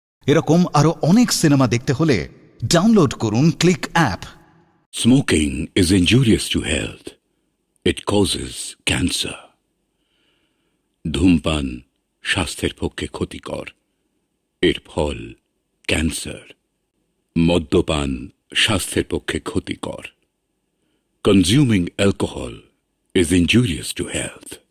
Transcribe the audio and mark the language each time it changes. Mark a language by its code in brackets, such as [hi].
[bn] এরকম আরো অনেক সিনেমা দেখতে হলে ডাউনলোড করুন click app. [en] Smoking is injurious to health. It causes cancer. [bn] ধূমপান স্বাস্থ্যের পক্ষে ক্ষতিকর, এর ফল ক্যান্সার। মদ্যপান স্বাস্থ্যের পক্ষে ক্ষতিকর। [en] Consuming alcohol is injurious to health.